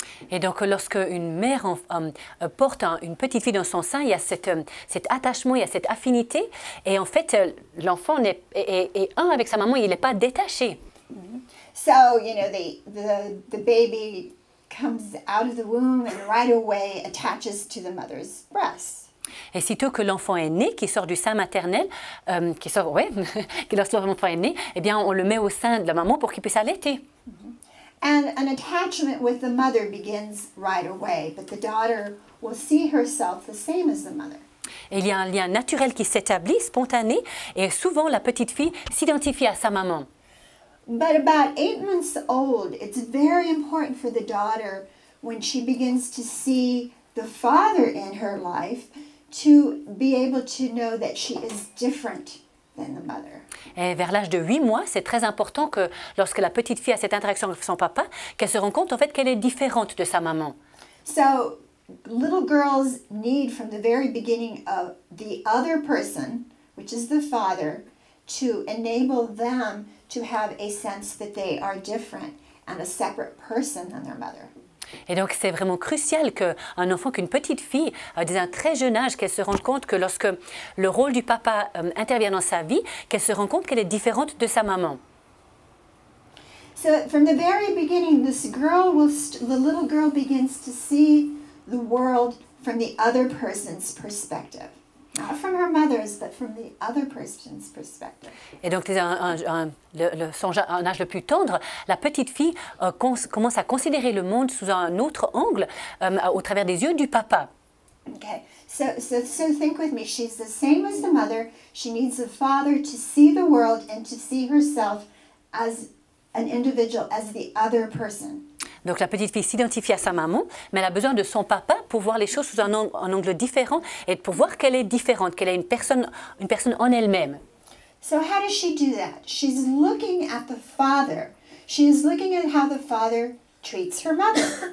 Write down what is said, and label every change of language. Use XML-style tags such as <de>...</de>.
<fr>Et donc, lorsque une mère porte une petite fille dans son sein, il y a cet attachement, il y a cette affinité. Et en fait, l'enfant est un avec sa maman, il n'est pas détaché.</fr> <en>So, the baby comes out of the womb and right away attaches to the mother's breast.</en> <fr>Et sitôt que l'enfant est né, qui sort du sein maternel, lorsque l'enfant est né, eh bien, on le met au sein de la maman pour qu'il puisse allaiter.</fr> <en>And an attachment with the mother begins right away, but the daughter will see herself the same as the mother.</en> <fr>Et il y a un lien naturel qui s'établit, spontané, et souvent la petite fille s'identifie à sa maman.</fr> <en>But about 8 months old, it's very important for the daughter, when she begins to see the father in her life, to be able to know that she is different than the mother.</en> <fr>Et vers l'âge de 8 mois, c'est très important que lorsque la petite fille a cette interaction avec son papa, qu'elle se rend compte en fait qu'elle est différente de sa maman.</fr> <en>So, little girls need from the very beginning of the other person, which is the father, to enable them to have a sense that they are different and a separate person than their mother.</en> <fr>Et donc c'est vraiment crucial qu'un enfant, qu'une petite fille, dès un très jeune âge, qu'elle se rende compte que lorsque le rôle du papa intervient dans sa vie, qu'elle se rend compte qu'elle est différente de sa maman.</fr> <en>So from the very beginning, this girl the little girl begins to see the world from the other person's perspective. Not from her mother's, but from the other person's perspective.</en> <fr>Et donc, dès un âge le plus tendre, la petite fille commence à considérer le monde sous un autre angle, au travers des yeux du papa.</fr> <en>Okay, so think with me. She's the same as the mother. She needs the father to see the world and to see herself as an individual, as the other person.</en> <fr>Donc la petite fille s'identifie à sa maman, mais elle a besoin de son papa pour voir les choses sous un angle différent et pour voir qu'elle est différente, qu'elle est une personne en elle-même.</fr> <en>So how does she do that? She's looking at the father. She is looking at how the father treats her mother.</en>